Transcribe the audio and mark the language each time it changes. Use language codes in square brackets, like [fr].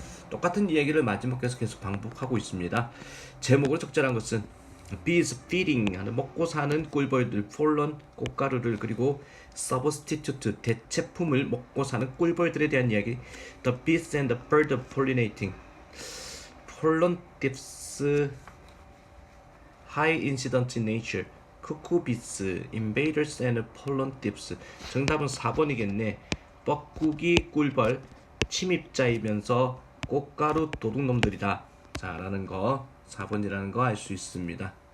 [ko] 똑같은 얘기를 마지막에서 계속 반복하고 있습니다. 제목으로 적절한 것은 [en] bees feeding [ko] 하는 먹고 사는 꿀벌들, pollen 꽃가루를 그리고 substitute 대체품을 먹고 사는 꿀벌들에 대한 이야기. [en] The bees and the bird pollinating. pollen thieves high incident in nature. cuckoos, invaders and pollen thieves. [ko] 정답은 4번이겠네. 뻐꾸기 꿀벌 침입자이면서 꽃가루 도둑놈들이다. 자, 라는 거 4번이라는 거 알 수 있습니다.